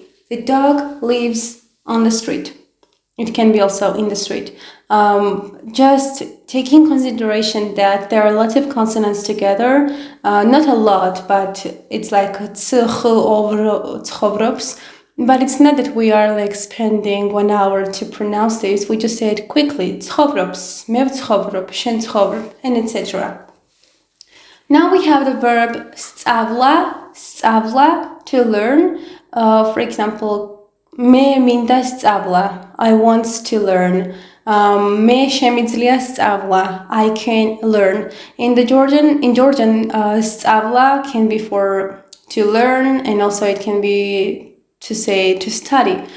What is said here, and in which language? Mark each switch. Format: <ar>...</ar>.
<en>The dog lives on the street. It can be also in the street. Just taking consideration that there are lots of consonants together, not a lot, but it's like over ცხოვრობს. But it's not that we are like spending 1 hour to pronounce this. We just say it quickly.</en> <ka>ცხოვრობს, მე ვცხოვრობ, შენ ცხოვრობ, and etc.</ka> <en>Now we have the verb სწავლა, to learn. For example,</en> <ka>მე მინდა სწავლა,</ka> <en>I want to learn.</en> <ka>მე შემიძლია სწავლა,</ka> <en>I can learn. In Georgian, სწავლა can be for to learn, and also it can be to say to study.</en>